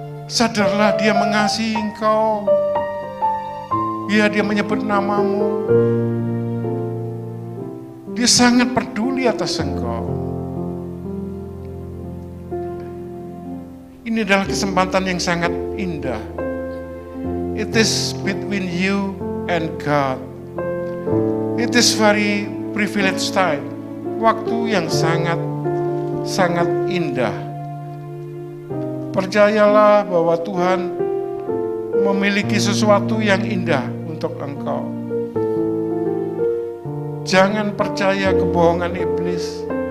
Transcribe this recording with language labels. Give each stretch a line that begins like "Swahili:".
Indonesian: Sadarlah dia mengasihi engkau. Ya, dia menyebut namamu. Dia sangat peduli atas engkau. Ini adalah kesempatan yang sangat indah.
English: It is between you and God. It is very privileged time.
Indonesian: Waktu yang sangat indah. Percayalah bahwa Tuhan memiliki sesuatu yang indah untuk engkau. Jangan percaya kebohongan iblis.